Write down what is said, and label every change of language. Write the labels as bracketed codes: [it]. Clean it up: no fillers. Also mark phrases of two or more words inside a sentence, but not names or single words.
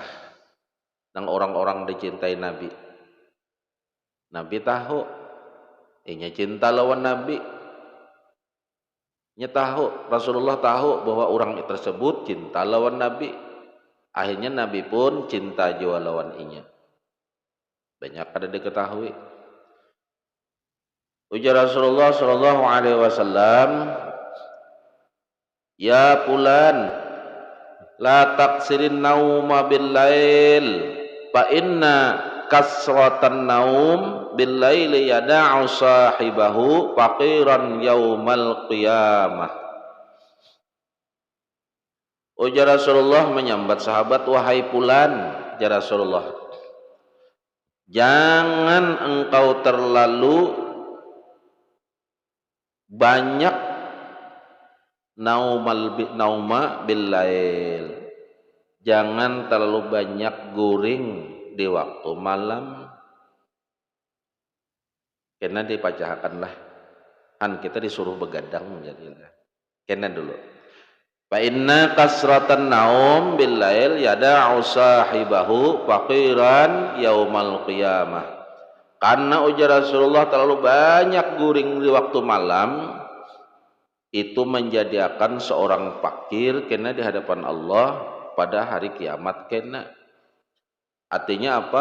[bjn] Nang orang-orang dicintai Nabi. Nabi tahu, nya cinta lawan Nabi. Tahu, Rasulullah tahu bahwa orang tersebut cinta lawan Nabi. Akhirnya Nabi pun cinta jua lawan inya. Banyak ada diketahui. [ar] Ujar رسول الله صلى الله عليه وسلم يا فلان لا تكثر النوم بالليل فإن كثرة النوم بالليل يدع صاحبه فقيرا يوم القيامة. [bjn] Ujar Rasulullah menyambat sahabat, wahai fulan, [ar] يا رسول الله, [bjn] jangan engkau terlalu banyak [ar] النوم بالليل, [bjn] jangan terlalu banyak guring di waktu malam. kena dipacahakanlah kan kita disuruh begadang jadilah kena dulu. [ar] فإن كثرة النوم بالليل يدع صاحبه فقيرا يوم القيامة. [bjn] Karena ujar Rasulullah terlalu banyak guring di waktu malam itu menjadikan seorang fakir kena di hadapan Allah pada hari kiamat kena. Artinya apa?